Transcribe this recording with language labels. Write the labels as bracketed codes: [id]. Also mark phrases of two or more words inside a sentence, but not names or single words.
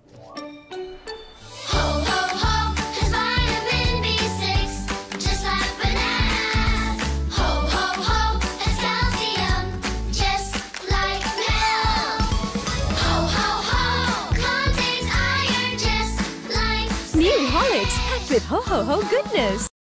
[en] Ho ho ho has vitamin B6, just like bananas. Ho ho ho has calcium, just like milk. Ho ho ho contains iron, just like New Horlicks packed with ho ho ho goodness.